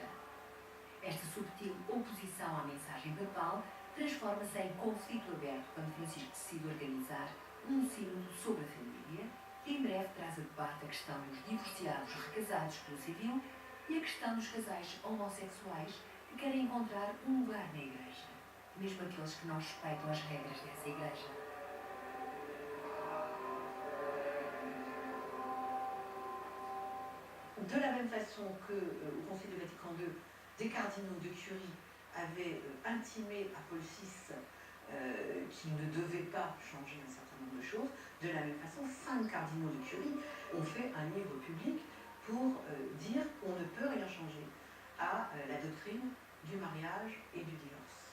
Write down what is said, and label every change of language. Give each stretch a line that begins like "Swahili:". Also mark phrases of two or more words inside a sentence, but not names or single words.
Portuguese: Esta subtil oposição à mensagem papal transforma-se em conflito aberto quando Francisco decide organizar um sínodo sobre a família, que em breve traz a debate a questão dos divorciados recasados pelo civil e a questão dos casais homossexuais que querem encontrar um lugar na Igreja, mesmo aqueles que não respeitam as regras dessa Igreja.
French: De la même façon que au Concile de Vatican II, des cardinaux de Curie avaient intimé à Paul VI qu'il ne devait pas changer un certain nombre de choses, de la même façon, 5 cardinaux de Curie ont fait un livre public pour dire qu'on ne peut rien changer à la doctrine du mariage et du divorce.